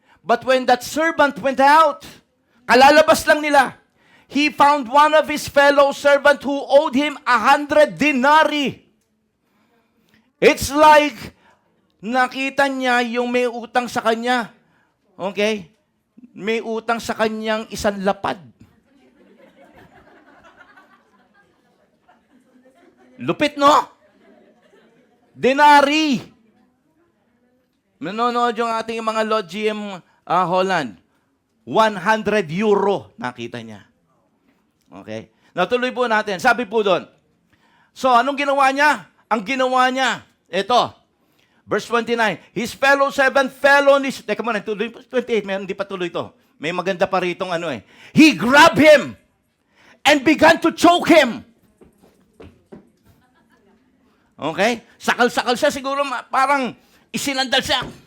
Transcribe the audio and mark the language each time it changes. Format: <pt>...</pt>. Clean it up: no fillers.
<en>But when that servant went out,</en> <tl>kalalabas lang nila,</tl> <en>he found one of his fellow servant who owed him 100 denarii. It's like,</en> <tl>nakita niya yung may utang sa kanya. Okay? May utang sa kanyang isang lapad. Lupit, no? Denari. Manonood yung ating mga Lord GM Holland. 100 euro nakita niya. Okay? Natuloy po natin. Sabi po doon. So, anong ginawa niya? Ang ginawa niya, ito. Verse 29.</tl> <en>His fellow servant fell on his...</en> <tl>Teka muna, tuloy, 28. Hindi pa tuloy ito. May maganda pa ritong ano eh.</tl> <en>He grabbed him and began to choke him.</en> <tl>Okay? Sakal-sakal siya. Siguro parang isinandal siya.</tl>